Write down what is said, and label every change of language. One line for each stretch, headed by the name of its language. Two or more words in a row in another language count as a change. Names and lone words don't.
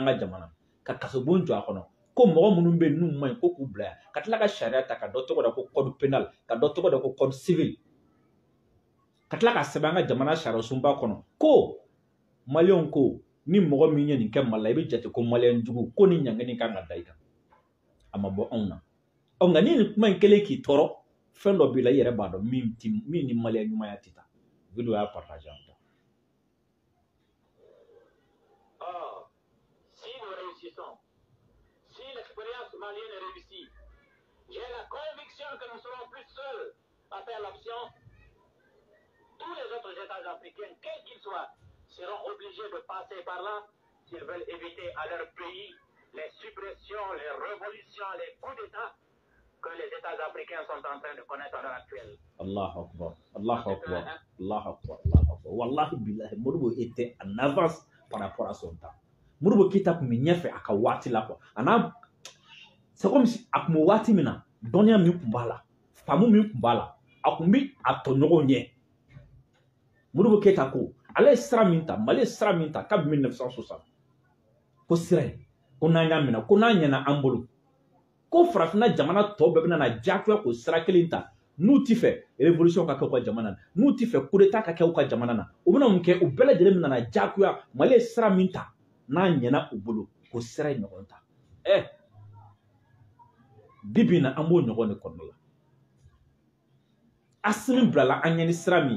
Bambara: ka jamana ka kasobon jɔ a kɔnɔ ko mɔgɔ minnu bɛ yen n'u man ɲi ko k'u bila yan ka tila ka sariya ta ka dɔ tɔgɔ da ko
French: code pénal
Bambara: ka dɔ tɔgɔ da ko
French: code civil
Bambara: ka tila ka sɛbɛn an ka jamana sariya sunba kɔnɔ ko maliyɛnw ko ni mɔgɔ min ye nin kɛ Mali la i bɛ jate ko maliyɛn jugu ko ni ɲangini kan ka da i kan a ma bɔ anw na nka ni nin kuma in kɛlen k'i tɔɔrɔ fɛn dɔ b'i la i yɛrɛ b'a dɔn min ni maliyɛn ɲumanya tɛ taa video y'a partage an ta.
French: Si l'expérience malienne est réussie, j'ai la conviction que nous serons plus seuls à faire l'option. Tous les autres États africains, quels qu'ils soient, seront obligés de passer par là s'ils veulent éviter à leur pays les suppressions, les révolutions, les coups d'État que les États africains sont en train de connaître à l'heure actuelle.
Arabic: الله أكبر، الله أكبر، الله أكبر، الله أكبر. والله بالله,
French: Modibo était en avance par rapport à son temps.
Bambara: Modibo Keyita kun bɛ ɲɛfɛ a ka waati la quoi.
French: C'est comme si
Bambara: a kun bɛ waati min na dɔnniya min kun b'a la faamu min kun b'a la a kun bɛ a tɔɲɔgɔnw ɲɛ. Modibo Keyita ko ale ye sira min ta Mali ye sira min ta kabini 1960 ko sira in ko n'an y'a minɛ ko n'a ɲɛna an bolo ko farafinna jamana tɔ bɛɛ bɛna na diyagoya k'o sira kelen ta n'u t'i fɛ révolution ka kɛ u ka jamana na n'u t'i fɛ
French: coup d'état
Bambara: ka kɛ u ka jamana na u bɛna mun kɛ u bɛɛ lajɛlen bɛna na diyagoya Mali ye sira min ta n'a ɲɛna u bolo ko sira in ɲɔgɔn ta bi bi in na an b'o ɲɔgɔn de kɔnɔna la Assimi blala anyani srami.